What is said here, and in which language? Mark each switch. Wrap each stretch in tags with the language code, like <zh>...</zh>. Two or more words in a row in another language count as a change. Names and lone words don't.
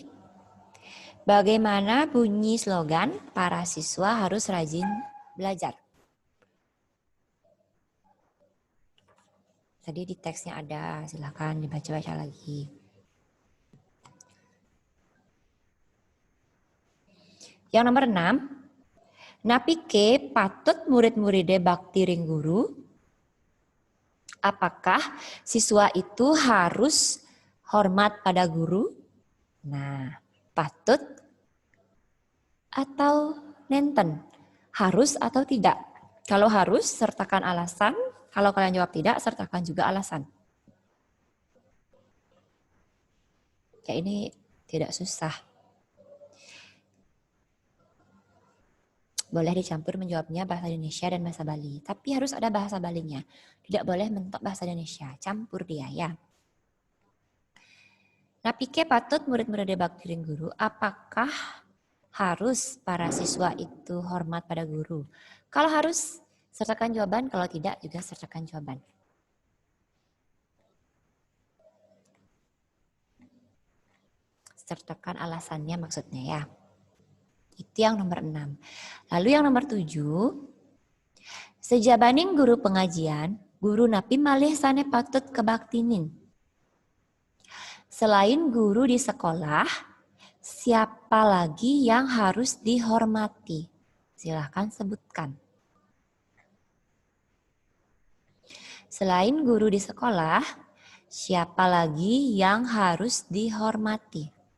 <id>Bagaimana bunyi slogan para siswa harus rajin belajar? Tadi di teksnya ada, silakan dibaca-baca lagi. Yang nomor 6,</id> <ban>napike patut murid-muridé bakti ring guru.</ban> <id>Apakah siswa itu harus hormat pada guru? Nah, patut atau nenten? Harus atau tidak? Kalau harus, sertakan alasan. Kalau kalian jawab tidak, sertakan juga alasan. Ya, ini tidak susah. Boleh dicampur menjawabnya bahasa Indonesia dan bahasa Bali. Tapi harus ada bahasa Balinya. Tidak boleh mentok bahasa Indonesia. Campur dia ya.</id> <ban>Napike patut murid-murid bakti ring guru.</ban> <id>Apakah harus para siswa itu hormat pada guru? Kalau harus, sertakan jawaban. Kalau tidak, juga sertakan jawaban. Sertakan alasannya maksudnya ya. Itu yang nomor 6. Lalu yang nomor 7.</id> <ban>Sejabaning guru pengajian, guru napi malih sane patut kebaktinin.</ban> <id>Selain guru di sekolah, siapa lagi yang harus dihormati? Silahkan sebutkan. Selain guru di sekolah, siapa lagi yang harus dihormati?</id>